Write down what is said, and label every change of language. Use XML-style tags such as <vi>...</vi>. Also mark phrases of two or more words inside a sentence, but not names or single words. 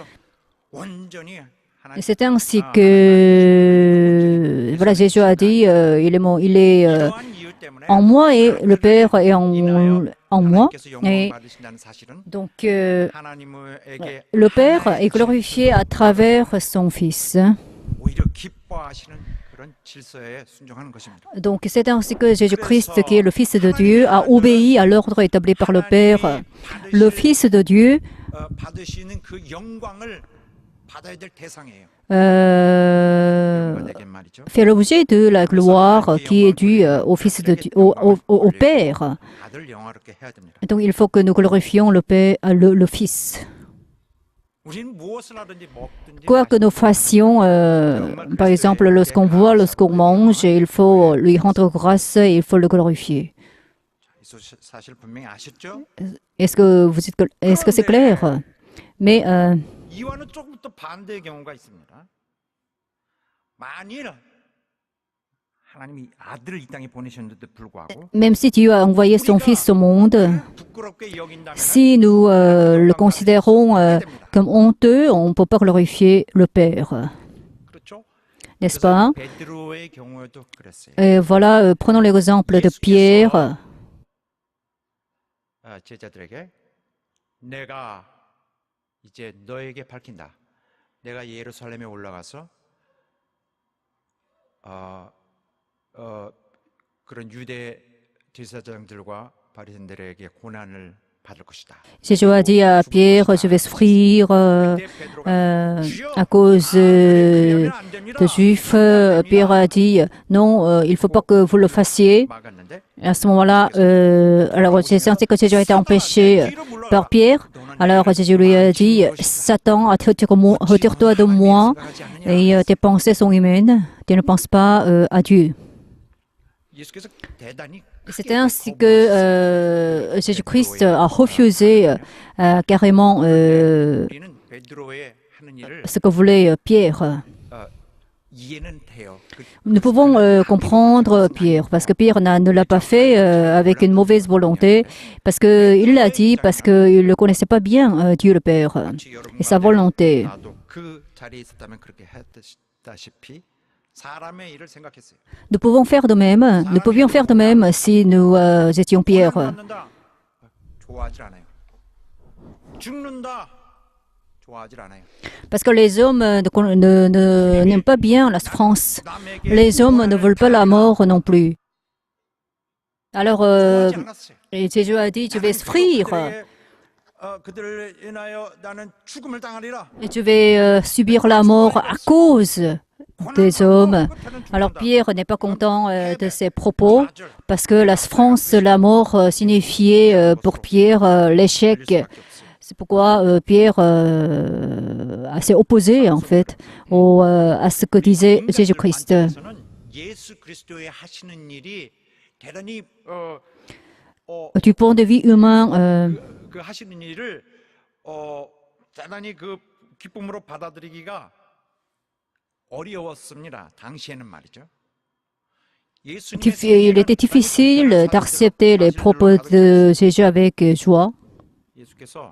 <fr>Et c'est ainsi que voilà, Jésus a dit, il est en moi et le Père est en moi. Et donc, le Père est glorifié à travers son Fils.</fr> <ko>그런 질서에 순종하는 것입니다.</ko> <fr>Donc c'est ainsi que Jésus-Christ, qui est le Fils de Dieu, a obéi à l'ordre établi par le Père. Le Fils de Dieu</fr> <ko>받으시는 그 영광을 받아야 될 대상이에요. euh, 내게 말이죠.</ko> <fr>fait l'objet de la gloire qui est due au Fils de Dieu, au Père.</fr> <ko>아들 영화롭게 해야 됩니다.</ko> <fr>Donc il faut que nous glorifions le Père, le Fils.</fr> <ko>우리는 무엇을 하든지 먹든지</ko> <fr>Quoi que nous fassions, par exemple, lorsqu'on boit, lorsqu'on mange, il faut lui rendre grâce et il faut le glorifier.</fr> <ko>이 사실 분명히 아셨죠?</ko> <fr>Est-ce que c'est clair? Mais</fr> <ko>이와는 조금 더 반대의 경우가 있습니다. 만일 하나님이 아들을 이 땅에 보내셨는데도 불구하고</ko> <fr>même si Dieu a envoyé son Fils au monde,</fr> <ko>부끄럽게 여긴다면</ko> <fr>si nous le considérons comme honteux, on ne peut pas glorifier le Père,</fr> <ko>그렇죠?</ko> <fr>n'est-ce pas?</fr> <ko>베드로의 경우에도 그랬어요.</ko> <fr>Et voilà, prenons l'exemple de Pierre.</fr> <ko>제자들에게 내가 이제 너에게 밝힌다. 내가 예루살렘에 올라가서 그런 유대 제사장들과 바리새인들에게 고난을 받을 것이다.</ko> <fr>Jésus a dit à Pierre, je vais souffrir à cause des Juifs. Pierre a dit, non, il ne faut pas que vous le fassiez.</fr> <ko>막았는데</ko> <fr>Et à ce moment-là, alors j'ai senti que Jésus a été empêché par Pierre. Alors Jésus lui a dit, Satan, retire-toi de moi, et tes pensées sont humaines, tu ne penses pas à Dieu.</fr> <ko>예수께서 대단히</ko> <fr>C'était ainsi que Jésus-Christ a refusé carrément</fr> <ko>우리는 베드로의 하는 일을</ko> <fr>ce que voulait Pierre.</fr> <ko>이해는 돼요.</ko> <fr>Nous pouvons comprendre Pierre, parce que Pierre ne l'a pas fait avec une mauvaise volonté, parce qu'il l'a dit, parce qu'il ne connaissait pas bien Dieu le Père et sa volonté.</fr> <ko>나도 그 자리에 있었다면 그렇게 했다시피 사람의 일을 생각했어요.</ko> <fr>Nous pouvions faire de même si nous étions Pierre.</fr> <ko>받는다. 좋아하지 않아요. 죽는다. 좋아하지 않아요.</ko> <fr>Parce que les hommes n'aiment pas bien la souffrance. Les hommes ne veulent pas la mort non plus. Alors,</fr> <ko>좋아하지 않았어요.</ko> <fr>et Jésus a dit, je vais souffrir,</fr> <ko>그들을 인하여 나는 죽음을 당하리라.</ko> <fr>et je vais subir la mort à cause des hommes. Alors Pierre n'est pas content de ces propos, parce que la souffrance, la mort signifiait pour Pierre l'échec. C'est pourquoi Pierre s'est opposé en fait à ce que disait Jésus-Christ.</fr> <ko>예수 그리스도의 하시는 일이 대단히</ko> <fr>Du point de vue humain,</fr> <ko>그 하시는 일을 대단히 그 기쁨으로 받아들이기가 어려웠습니다. 당시에는 말이죠.</ko> <fr>il était difficile d'accepter les propos de Jésus avec joie,</fr> <ko>예수께서</ko>